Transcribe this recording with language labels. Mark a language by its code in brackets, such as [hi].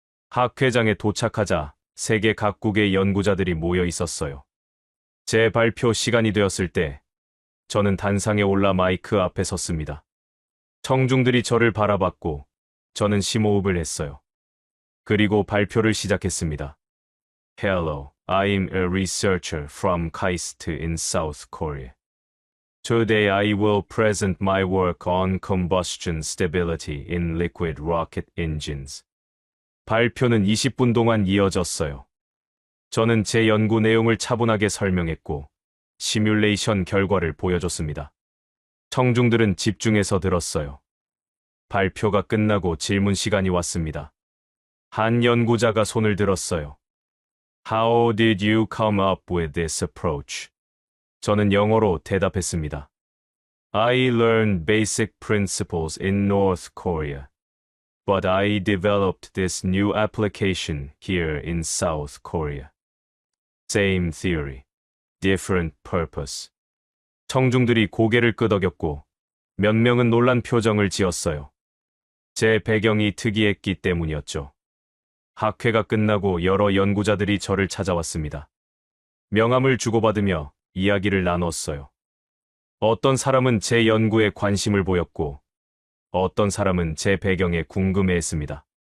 [ko] 학회장에 도착하자 세계 각국의 연구자들이 모여 있었어요. 제 발표 시간이 되었을 때 저는 단상에 올라 마이크 앞에 섰습니다. 청중들이 저를 바라봤고 저는 심호흡을 했어요. 그리고 발표를 시작했습니다. [en] Hello, I'm a researcher from KAIST in South Korea. Today I will present my work on combustion stability in liquid rocket engines. [ko] 발표는 20분 동안 이어졌어요. 저는 제 연구 내용을 차분하게 설명했고 시뮬레이션 결과를 보여줬습니다. 청중들은 집중해서 들었어요. 발표가 끝나고 질문 시간이 왔습니다. 한 연구자가 손을 들었어요. [en] How did you come up with this approach? [ko] 저는 영어로 대답했습니다. [en] I learned basic principles in North Korea, but I developed this new application here in South Korea. Same theory, different purpose. [ko] 청중들이 고개를 끄덕였고 몇 명은 놀란 표정을 지었어요. 제 배경이 특이했기 때문이었죠. 학회가 끝나고 여러 연구자들이 저를 찾아왔습니다. 명함을 주고받으며 이야기를 나눴어요. 어떤 사람은 제 연구에 관심을 보였고 어떤 사람은 제 배경에 궁금해했습니다.